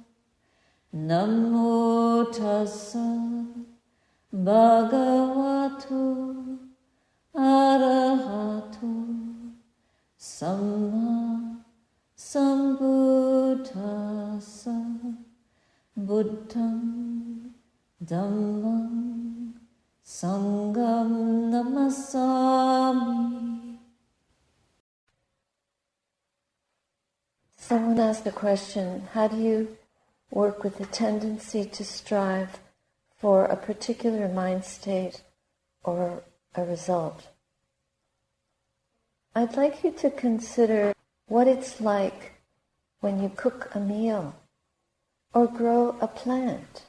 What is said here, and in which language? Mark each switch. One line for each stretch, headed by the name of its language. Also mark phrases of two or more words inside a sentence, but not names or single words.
Pali: Namo tassa bhagavato arahato samma sambuddhassa. Buddham dhammam sangham namasami.
English: Someone asked a question, how do you work with the tendency to strive for a particular mind state or a result? I'd like you to consider what it's like when you cook a meal or grow a plant.